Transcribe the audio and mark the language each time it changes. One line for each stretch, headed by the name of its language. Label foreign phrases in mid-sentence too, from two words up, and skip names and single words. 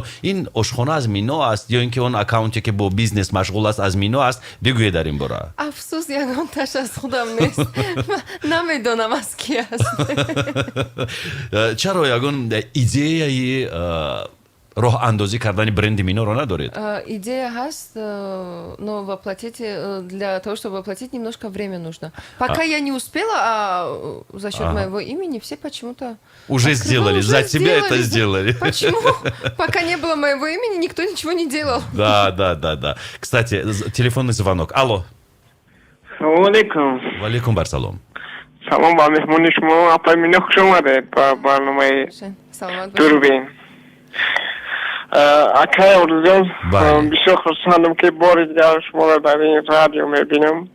Tajik: ин ошхона аз Мино аст ё ин ки он аккаунте ки бо бизнес машғул аст аз Мино аст? бигӯед дар ин бора. афсӯс, ягонташ аз худам нест. намедонам аз ки аст. чаро ягон идеяи роҳандозӣ кардани бренди Миноро надоред? Идея ҳаст,
Russian: но воплотить, для того, чтобы воплотить, немножко время нужно. Пока я не успела, а за счет моего имени все почему-то... Уже сделали, за тебя это сделали. Почему? Пока не было моего имени, никто ничего не делал. Да. Кстати, телефонный звонок. Алло.
Tajik: Салом алейкум. Валейкум барсалом. Салом ба меҳмони шумо. Апай Мино хуш омадед ба барномаи Дурбин. Акай Орзу, бисёр хурсандам ки бори дигар шуморо дар ин радио мебинам.